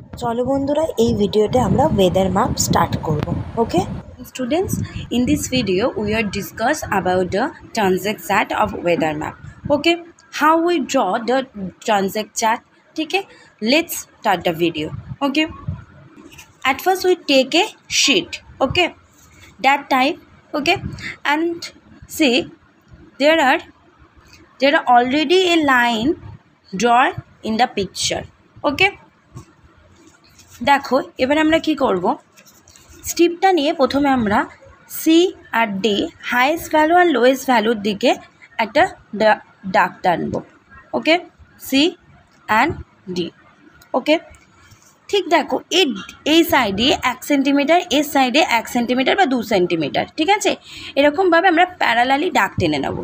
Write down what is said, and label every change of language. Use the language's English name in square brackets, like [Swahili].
[Bangla] চলো বন্ধুরা এই ভিডিওতে আমরা ওয়েদার ম্যাপ স্টার্ট করব। ওকে [English] Students, in this video we are discuss about the transect chart of weather map. Okay, how we draw the transect chart. Okay, let's start the video. Okay, at first we take a sheet. Okay, that type. Okay, and see there are already a line drawn in the picture. [Bangla] Okay, দেখো এবার আমরা কি করব, স্ট্রিপটা নিয়ে প্রথমে আমরা C আর D highest value আর lowest ভ্যালুর দিকে একটা দাগ টানবো। ওকে, সি অ্যান্ড ডি। ওকে, ঠিক দেখো এই সাইডে 1 সেন্টিমিটার, এর সাইডে 1 সেন্টিমিটার বা 2 সেন্টিমিটার, ঠিক আছে, এরকমভাবে আমরা প্যারালালি দাগ টেনে নেব।